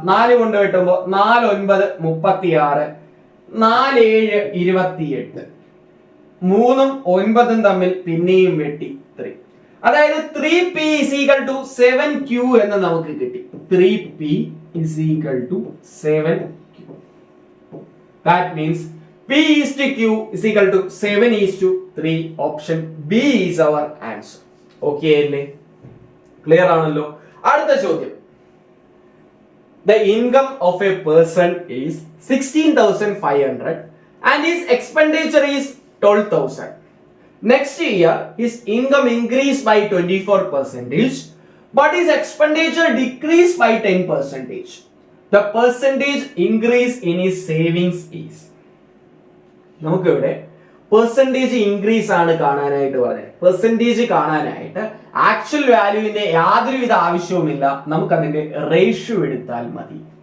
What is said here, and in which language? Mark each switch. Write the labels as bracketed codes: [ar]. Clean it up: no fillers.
[ml] 4 കൊണ്ട് വെട്ടുമ്പോൾ 4 9 36, 4 7 28. 3ഉം 9ഉം തമ്മിൽ പിന്നെയും വെട്ടി 3. അതായത് 3p = 7q എന്ന് നമുക്ക് കിട്ടി. 3p = 7q. [en] That means P is to Q is equal to 7:3. Option B is our answer. Okay [ml] അല്ലേ? ക്ലിയർ ആണല്ലോ? അടുത്ത ചോദ്യം. [en] The income of a person is 16,500 and his expenditure is 12,000. Next year his income increased by 24%, but his expenditure decreased by 10%. The percentage increase in his savings is. [ml] നമുക്കിവിടെ percentage increase ആണ് കാണാനായിട്ട് പറഞ്ഞത്. Percentage കാണാനായിട്ട് actual വാല്യൂവിന്റെ യാതൊരുവിധ ആവശ്യവുമില്ല. നമുക്ക് അതിന്റെ ratio എടുത്താൽ മതി.